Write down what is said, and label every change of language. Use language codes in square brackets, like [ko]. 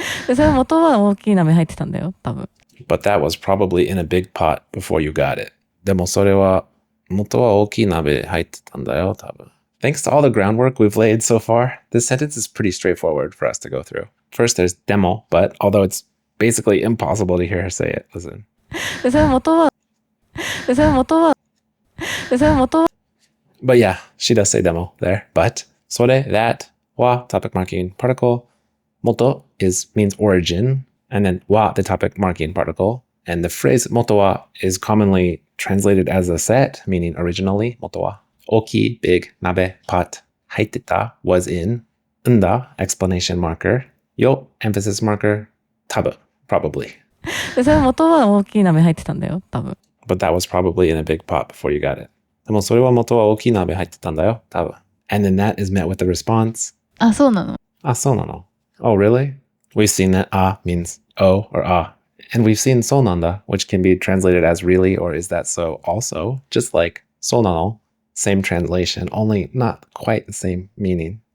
[ja] それ元は大きい鍋入ってたんだよ、多分。 [en] But that was probably in a big pot before you got it. [ja] でもそれは元は大きい鍋入ってたんだよ、多分. [en] Thanks to all the groundwork we've laid so far, this sentence is pretty straightforward for us to go through. First, there's demo, but although it's basically impossible to hear her say it, listen. [ja] それ元は [en] But yeah, she does say demo there. But, それ, that, wa, topic marking particle, moto means origin, and then wa, the topic marking particle. And the phrase moto wa is commonly translated as a set, meaning originally, moto wa. Oki, big, nabe, pot. Haiteta was in. Nda, explanation marker. Yo, emphasis marker. Tabu, probably. [ja] それ元は大きい鍋入ってたんだよ、多分。 [en] But that was probably in a big pot before you got it. [ja] でもそれは元は大きい鍋入ってたんだよ、多分. [en] And then that is met with the response. [ja] あ、そうなの。あ、そうなの. [en] Oh, really? We've seen that ah means oh or ah. And we've seen so nanda, which can be translated as really or is that so also, just like so nano. Same translation, only not quite the same meaning.